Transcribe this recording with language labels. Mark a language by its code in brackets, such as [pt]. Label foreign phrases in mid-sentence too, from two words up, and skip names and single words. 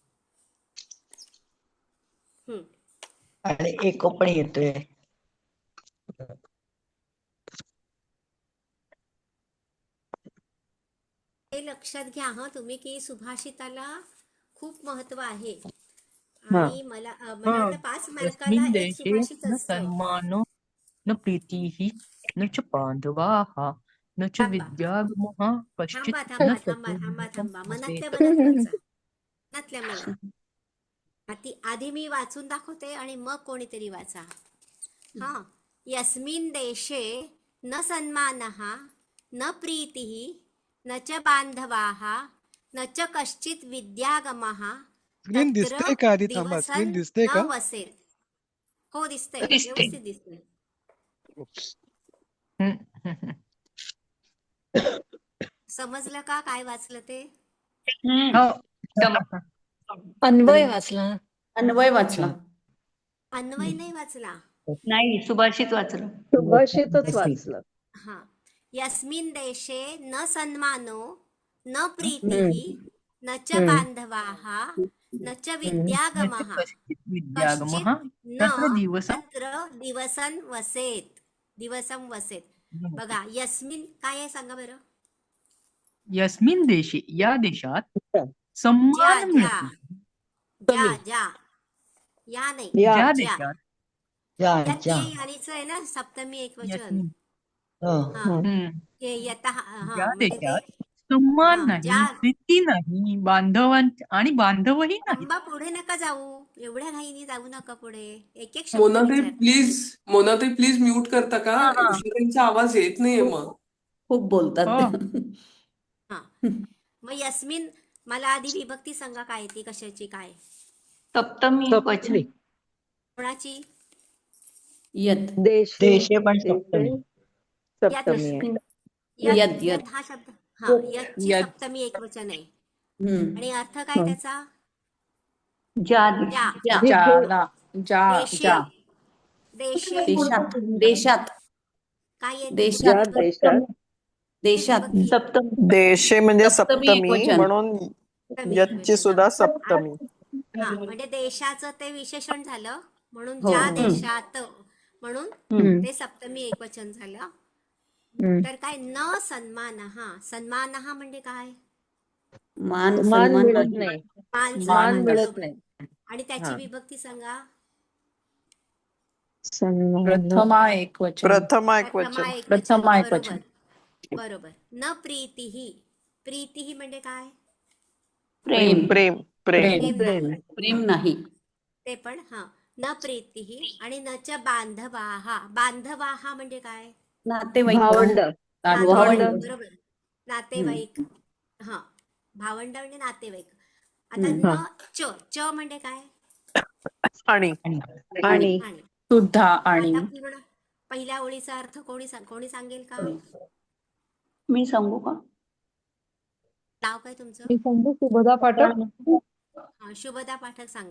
[mr] आणि एको पण येतोय. हे लक्षात घ्या हा तुम्ही की सुभाषिताला खूप महत्व आहे. हा. आणि मला हा. वाटतं 5 मार्काला [sa] यस्मिन् [mr] एक [sa] देशे [mr] सुभाषित [sa] न [mr] असतं. [sa] सन्मानो न प्रीतिः न च बांधवाः न च [mr] थांबा [sa] विद्यागमः कश्चित् [mr] थांबा [sa] न [mr] थांबा थांबा थांबा [sa] चतुर्विधं [mr] थांबा मनातल्या [sa] वसेत्. [mr] मनात वाचा. मनातल्या मनात आधी मी वाचून दाखवते आणि मग कोणीतरी वाचा. हा. [sa] यस्मिन् देशे न सन्मानः न प्रीतिः न च बांधवाः न च कश्चित् विद्यागमः [mr] स्क्रीन [sa] तत्र [mr] दिसतंय का? आधी थांबा, स्क्रीन [sa] दिवसन् [mr] दिसतंय [sa] न [mr] का? वसेत्. हो दिसतंय, दिसते. व्यवस्थित दिसतंय. समजलं का काय वाचलं ते? हो. अन्वय वाचला. अन्वय वाचला. अन्वय नाही वाचला. नाही सुभाषित वाचलं. सुभाषितच वाचलं. हा. [sa] यस्मिन् देशे न सन्मानो न प्रीतिः न च बांधवाः न च न च विद्यागमः कश्चित् विद्यागमः कश्चित् न तत्र दिवसं. तत्र दिवसं वसेत्. दिवसं वसेत्. [mr] बघा यस्मिन् काय आहे सांगा बरं. [sa] यस्मिन् देशे [mr] या देशात ज्या सम्मान ज्या मिळतो. ज्या ज्या या नाही या. ज्या ज्या देशात यानीचं आहे ना सप्तमी एक वचन. [sa] यस्मिन्. [mr] हा हम्म. [sa] यतः [mr] ज्या म्हणजे ते देशात सम्मान हा नाही, ज्या. प्रीती नाही, आणि बांधवही नाही. थांबा, पुढे नका जाऊ, एवढ्या घाईने जाऊ नका पुढे. एक एक शब्द मोनाताई विचार. प्लीज म्यूट करता का? हा हा उषाताईंचा आवाज येत नाहीये मग. खूप बोलतात हो. ते. हा मग यस्मिन मला आधी विभक्ती सांगा काय ती कशाची काय सप्तमी वचन. कोणाची? [sa] यत. देशे [mr] देशे पण सप्तमी. सप्तमी आहे. [sa] यत यत [mr] यत हा शब्द. हा यतची [sa] यत. [mr] सप्तमी एक वचन आहे. हम्म. आणि अर्थ काय त्याचा? ज्या ज्या. ज्याला ज्या [sa] देशे [mr] ज्या [sa] देशे [mr] देशात देशात काय येते? ज्या देशात देशात देशात विभक्ती सप्तमी देशे म्हणजे सप्तमी सप्तमी एकवचन. म्हणून सप्तमी यची एकवचन. सुद्धा हा. सप्तमी. हा म्हणजे देशाचं ते विशेषण झालं म्हणून हो. ज्या देशात म्हणून ते सप्तमी एकवचन झालं. तर काय [sa] न सन्मानहा. [mr] सन्मानहा म्हणजे काय? मान मान सन्मान मिळत नाही. नाही. मान मान सन्मान मिळत बरोबर. नाही. आणि त्याची हा. विभक्ती सांगा. प्रथमा एकवचन. प्रथमा एक प्रथमा वचन. एकवचन. प्रथमा बरोबर एकवचन. बरोबर. [sa] न प्रीतीही. [mr] प्रीतीही म्हणजे काय? प्रेम प्रेम प्रेम. प्रेम प्रेम. नाही. प्रेम नाही. ते पण हा. [sa] न प्रीतीही [mr] आणि [sa] न च बांधवाहा. [mr] बांधवाहा म्हणजे काय? नातेवाईक. भावंड. नातेवाईक. भावंड. बरोबर. नातेवाईक. हा. भावंड म्हणजे नातेवाईक. आता हम्म. [sa] न च. [mr] च म्हणजे काय? आणि आणि आणि. सुद्धा आणि. आता पूर्ण पहिल्या ओळीचा अर्थ कोणी सांगेल का? मी सांगू का? नाव काय तुमचं? मी सांगू शुभदा पाठक. हा, शुभदा पाठक सांगा.